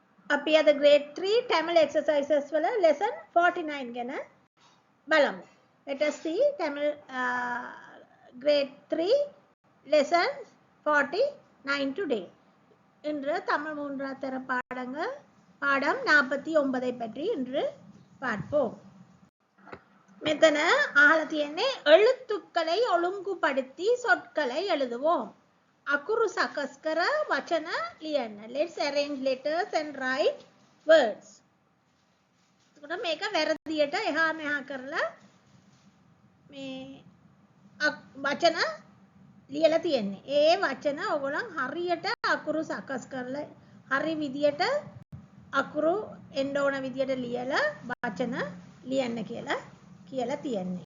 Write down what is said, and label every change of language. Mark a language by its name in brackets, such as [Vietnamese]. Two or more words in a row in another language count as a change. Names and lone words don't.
[Sinhala] අපි අද [English] grade 3 Tamil exercises [Sinhala] වල lesson 49 ගැන බලමු. [English] Let us see Tamil grade 3 lesson 49 today. [Tamil] இன்று தமிழ் மூன்றாம் தர பாடம் 49 பற்றி இன்று பார்ப்போம். මෙතන අහලා තියෙන්නේ எழுத்துக்களை ஒழுங்குபடுத்தி சொற்களை எழுதுவோம். [Sinhala] අකුරු සකස් කර වචන ලියන්න. [English] Let's arrange letters and write words. [Sinhala] එතකොට මේක වැරදියට එහා මෙහා කරලා මේ වචන ලියලා තියෙන්නේ. ඒ වචන ඔයගොල්ලන් හරියට අකුරු සකස් කරලා හරි විදියට අකුරු එන්න ඕන විදියට ලියලා වචන ලියන්න කියලා තියෙන්නේ.